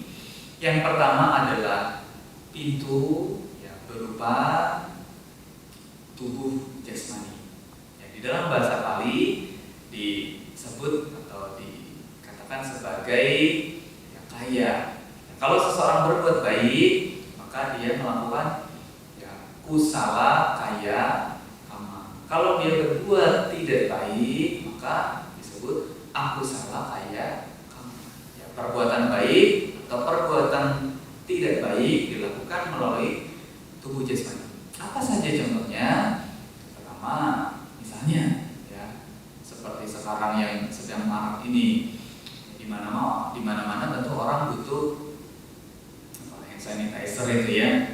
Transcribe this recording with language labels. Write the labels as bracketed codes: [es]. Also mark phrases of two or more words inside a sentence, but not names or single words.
[id] Yang pertama adalah pintu yang berupa tubuh jasmani. Ya, di dalam bahasa Pali disebut atau dikatakan sebagai yang kaya. Ya, kalau seseorang berbuat baik, maka dia melakukan ya, [pi] kusala kaya kama. [id] Kalau dia berbuat tidak baik, maka disebut [pi] akusala kaya kama. [id] Ya, perbuatan baik atau perbuatan tidak baik dilakukan melalui tubuh jasmani. Apa saja contohnya? Pertama, misalnya ya, seperti sekarang yang sedang marak ini, di mana-mana tentu orang butuh [en] hand sanitizer [id] itu ya.